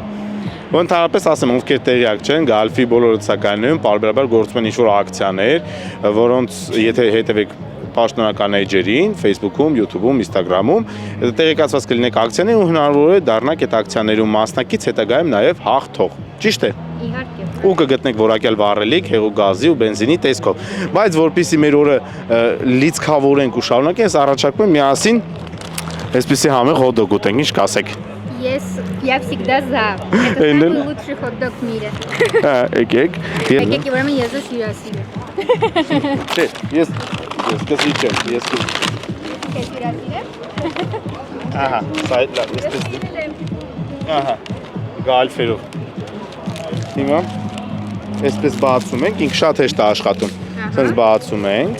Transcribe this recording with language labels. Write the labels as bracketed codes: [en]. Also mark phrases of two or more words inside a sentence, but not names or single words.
[hy] Ընդհանրապես ասեմ, ովքեր տեղյակ չեն, Գալֆի բոլոր լցակայանում պարբերաբար գործում են ինչ-որ ակցիաներ, որոնց եթե հետևեք պաշտոնական էջերին, Facebook-ում, YouTube-ում, Instagram-ում, տեղեկացված կլինեք ակցիաներ ու հնարավոր է դառնաք այդ ակցիաներում մասնակից, հետագայում նաև հաղթող։ Ճիշտ է։ Իհարկե։ Ու կգտնեք որակյալ վառելիք, հեղուկ գազի ու բենզինի տեսքով։ Բայց որpիսի մեր օրը լիցքավորենք ու շարունակենք, առաջարկում եմ միասին այսպեսի համեղ հոտ-դոգ ուտենք, ինչ կասեք։ [ru] Я всегда за. Это самый лучший хот-дог в мире. [hy] Եկեք։ Եկեք, ուրեմն ես ես հյուրասիրը։ Չէ, ես կսի չեմ, ես Ես հյուրասիրը։ Ահա, սա է լավ, ես Ահա, գալֆերով։ Հիմա այսպես բացում ենք, ինք շատ հեշտ է աշխատում։ Սենց բացում ենք։